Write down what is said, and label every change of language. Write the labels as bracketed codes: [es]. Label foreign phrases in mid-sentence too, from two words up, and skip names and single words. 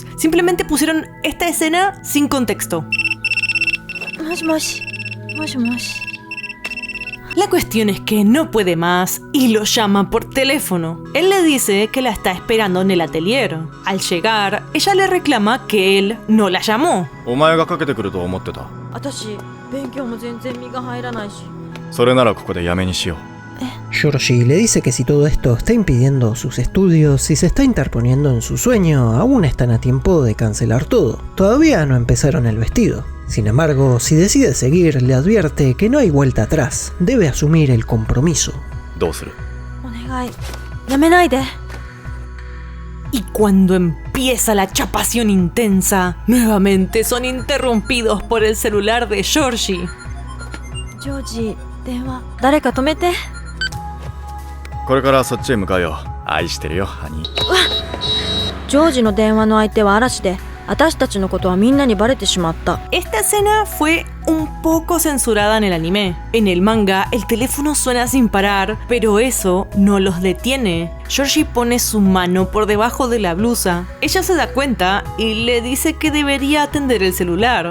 [es] Simplemente pusieron esta escena sin contexto. La cuestión es que no puede más y lo llama por teléfono. Él le dice que la está esperando en el atelier. Al llegar, ella le reclama que él no la llamó. [ja] お前がかけてくると思ってた。私勉強も全然身が入らないし。それならここでやめにしよう。 [es] Georgie le dice que si todo esto está impidiendo sus estudios y se está interponiendo en su sueño, aún están a tiempo de cancelar todo. Todavía no empezaron el vestido. Sin embargo, si decide seguir, le advierte que no hay vuelta atrás. Debe asumir el compromiso. [ja] どうする？お願いやめないで。 [es] Y cuando empieza la chapación intensa, nuevamente son interrumpidos por el celular de Georgie. [ja] ジョージ電話誰か止めて。これからそっちへ向かうよ。愛してるよ、ハニー。ジョージの電話の相手は嵐で、私たちのことはみんなにバレてしまった。 [es] Esta escena fue un poco censurada en el anime. En el manga, el teléfono suena sin parar, pero eso no los detiene. Georgie pone su mano por debajo de la blusa. Ella se da cuenta y le dice que debería atender el celular.